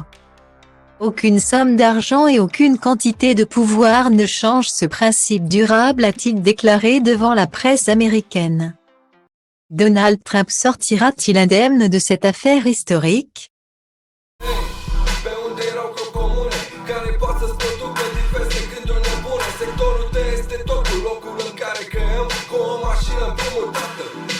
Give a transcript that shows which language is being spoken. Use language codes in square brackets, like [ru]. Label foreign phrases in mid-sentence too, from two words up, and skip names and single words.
[fr] Aucune somme d'argent et aucune quantité de pouvoir ne change ce principe durable, a-t-il déclaré devant la presse américaine. Donald Trump sortira-t-il indemne de cette affaire historique? [ro] Sectorul tău este totul, locul în care creăm cu o mașină împrumutată.